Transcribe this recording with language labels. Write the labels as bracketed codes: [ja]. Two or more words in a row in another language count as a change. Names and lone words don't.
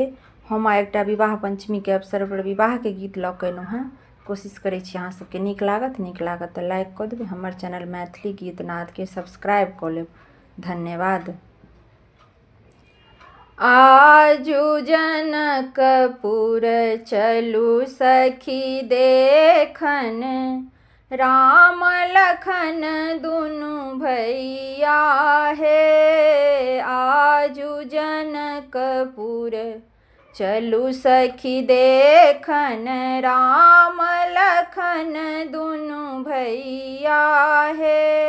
[mai] हम एकटा विवाह पंचमी के अवसर पर विवाह के गीत लऽ कऽ एलहुँ हँ। कोशिश करै छी अहाँ सबके नीक लागत तऽ लाइक कऽ देबै। हमर चैनल मैथिली गीत नाद के सब्सक्राइब कऽ लेब। धन्यवाद। आजू जनकपुर चलू सखी देखन, राम लखन दुनु भैया हे। आजू जनकपुर चलू सखी देखन, राम लखन दुनु भैया हे।